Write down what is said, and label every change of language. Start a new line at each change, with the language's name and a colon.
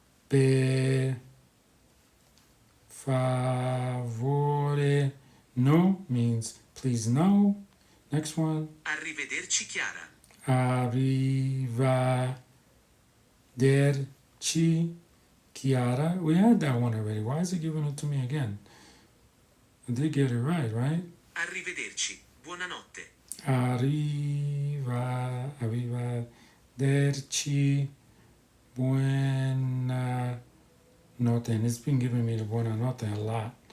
Italian: Per favore no
English: means please no. Next one.
Italian: Arrivederci Chiara. Arrivederci Chiara.
English: We had that one already. Why is it giving it to me again? I did get it right, right?
Italian: Arrivederci. Buonanotte. Arrivederci buona notte.
English: And it's been giving me the buona notte a lot.